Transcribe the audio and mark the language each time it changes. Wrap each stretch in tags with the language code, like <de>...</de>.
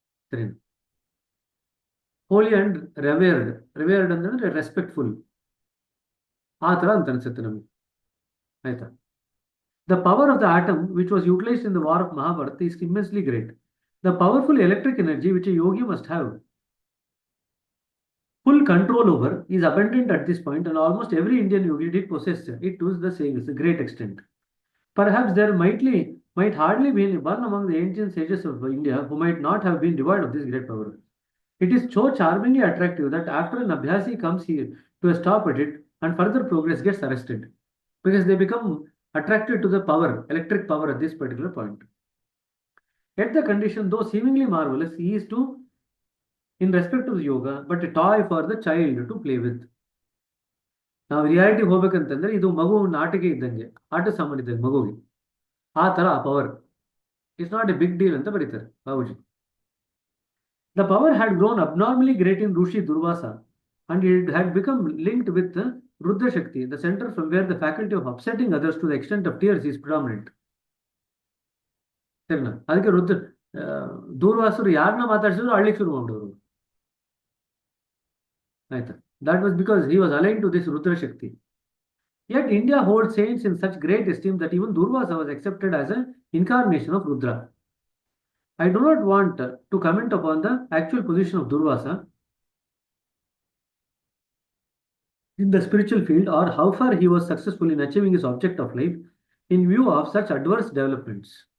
<en>ಸರಿ, holy and revered.</en> <kn>revered ಅಂದ್ರೆ respectful, ಆ ಥರ ಅಂತ ಅನ್ಸುತ್ತೆ ನಮಗೆ. ಆಯ್ತಾ?</kn> <en>The power of the atom, which was utilized in the war of Mahabharata, is immensely great. The powerful electric energy which a yogi must have full control over is abundant at this point, and almost every Indian yogi did possess it to the great extent. Perhaps there might hardly be one among the ancient sages of India who might not have been devoid of this great power. It is so charmingly attractive that after an abhyasi comes here to a stop at it, and further progress gets arrested, because they become attracted to the power, electric power at this particular point. Yet the condition, though seemingly marvelous, is to, in respect to the yoga, but a toy for the child to play with.</en> <kn>ನಾವು reality ಹೋಗ್ಬೇಕಂತಂದ್ರೆ ಇದು ಮಗು ನಾಟಿಕೆ ಇದ್ದಂಗೆ, ಆಟ ಸಾಮಾನು ಇದ್ದಂಗೆ ಮಗುವಿಗೆ. ಆ ಥರ ಆ power</kn> <en>it's not a big deal</en> <kn>ಅಂತ ಬರೀತಾರೆ Babuji.</kn> <en>The power had grown abnormally great in Rushi Durvasa, and it had become linked with Rudra Shakti, the center from where the faculty of upsetting others to the extent of tears is predominant.</en> <kn>ಸರಿನಾ? ಅದಕ್ಕೆ ದೂರ್ವಾಸರು ಯಾರನ್ನ ಮಾತಾಡ್ಸಿದ್ರು ಅಳ್ಳಿಕ್ಕೆ ಶುರು ಮಾಡೋರು. ಆಯ್ತಾ?</kn> <en>That was because he was aligned to this Rudra Shakti. Yet India holds saints in such great esteem that even Durvasa was accepted as an incarnation of Rudra. I do not want to comment upon the actual position of Durvasa in the spiritual field or how far he was successful in achieving his object of life in view of such adverse developments.</en>